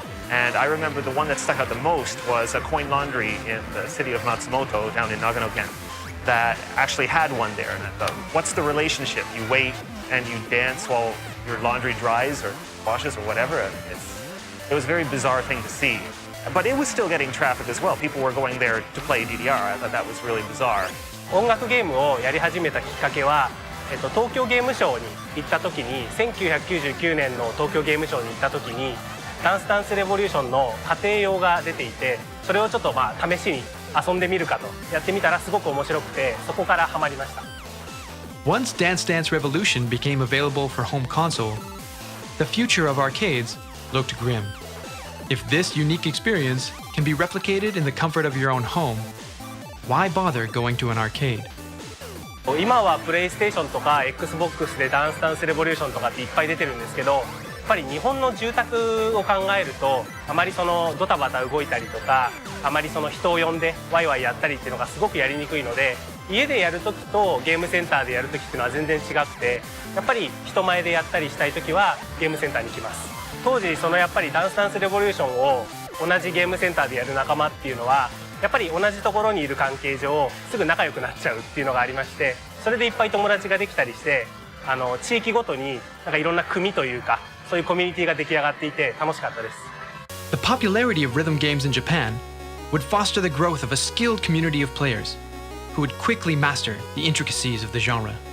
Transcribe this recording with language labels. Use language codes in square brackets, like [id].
[en] And I remember the one that stuck out the most was a coin laundry in the city of Matsumoto down in Nagano-ken that actually had one there. And what's the relationship? You wait and you dance while your laundry dries or washes or whatever. It was a very bizarre thing to see. But it was still getting traffic as well. People were going there to play DDR. I thought that was really bizarre. [ja] 音楽ゲームをやり始めたきっかけは、東京ゲームショウに行った時に1999年の東京ゲームショウに行った時にダンスダンスレボリューションの家庭用が出ていて、それをちょっと試しに遊んでみるかとやってみたらすごく面白くて、そこからハマりました。 [en] Once Dance Dance Revolution became available for home console, the future of arcades looked grim. If this unique experience can be replicated in the comfort of your own home, why bother going to an arcade? [ja] 今はプレイステーションとか XBOX でダンスダンスレボリューションとかっていっぱい出てるんですけど、やっぱり日本の住宅を考えるとあまりそのドタバタ動いたりとか、あまりその人を呼んでワイワイやったりっていうのがすごくやりにくいので、家でやる時とゲームセンターでやる時っていうのは全然違くて、やっぱり人前でやったりしたい時はゲームセンターに来ます。当時そのやっぱりダンスダンスレボリューションを同じゲームセンターでやる仲間っていうのはやっぱり同じところにいる関係上すぐ仲良くなっちゃうっていうのがありまして、それでいっぱい友達ができたりして、地域ごとになんかいろんな組というかそういうコミュニティが出来上がっていて楽しかったです。 [en] The popularity of rhythm games in Japan would foster the growth of a skilled community of players who would quickly master the intricacies of the genre.